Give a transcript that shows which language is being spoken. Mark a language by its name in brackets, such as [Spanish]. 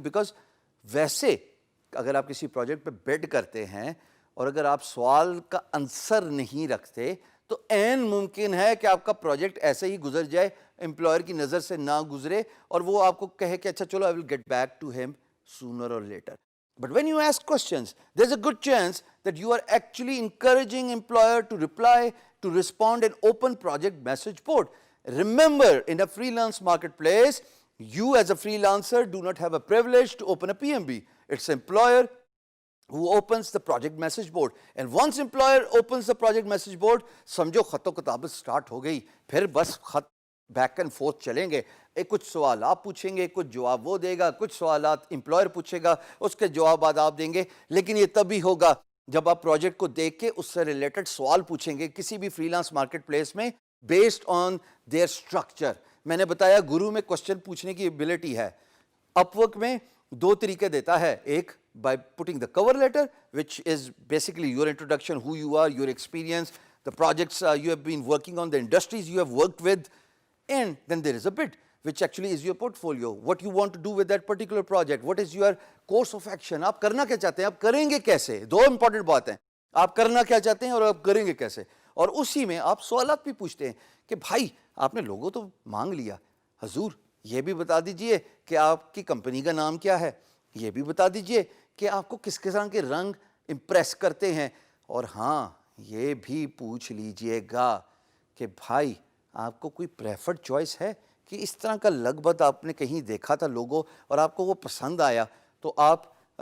[Urdu] because ویسے اگر آپ کسی پروجیکٹ پہ بڈ کرتے ہیں اور اگر آپ سوال کا آنسر نہیں رکھتے تو عین ممکن ہے کہ آپ کا پروجیکٹ ایسے ہی گزر جائے، امپلائر کی نظر سے نہ گزرے، اور وہ آپ کو کہے کہ اچھا چلو [English] I will get back to him sooner or later. But when you ask questions, there's a good chance that you are actually encouraging employer to reply, to respond and open project message board. Remember, in a freelance marketplace, you as a freelancer do not have a privilege to open a PMB. It's employer who opens the project message board. And once employer opens the project message board, [Urdu] سمجھو خط و کتابت start ہو گئی. پھر بس خط back and fourth چلیں گے. کچھ سوال آپ پوچھیں گے، کچھ جواب وہ دے گا، کچھ سوالات امپلائر پوچھے گا، اس کے جوابات آپ دیں گے. لیکن یہ تبھی ہوگا جب آپ پروجیکٹ کو دیکھ کے اس سے ریلیٹڈ سوال پوچھیں گے کسی بھی فری لانس مارکیٹ پلیس میں [English] Based on their structure. [Urdu] میں نے بتایا گرو میں کوشچن پوچھنے کی ایبلٹی ہے. اپ ورک میں دو طریقے دیتا ہے، ایک [English] by putting the cover letter which is basically your introduction, who you are, your experience, the projects you have been working on, the industries you have worked with, and then there is a bid which actually is your portfolio, what you want to do with that particular project, what is your course of action. [Urdu] آپ کرنا کیا چاہتے ہیں، آپ کریں گے کیسے. دو important باتیں، آپ کرنا کیا چاہتے ہیں اور آپ کریں گے کیسے. اور اسی میں آپ سوالات بھی پوچھتے ہیں کہ بھائی آپ نے لوگو تو مانگ لیا، حضور یہ بھی بتا دیجئے کہ آپ کی کمپنی کا نام کیا ہے، یہ بھی بتا دیجئے کہ آپ کو کس طرح کے رنگ امپریس کرتے ہیں، اور ہاں یہ بھی پوچھ لیجئے گا کہ بھائی آپ کو کوئی پریفرڈ چوائس ہے کہ اس طرح کا لگ بھگ آپ نے کہیں دیکھا تھا لوگو اور آپ کو وہ پسند آیا تو آپ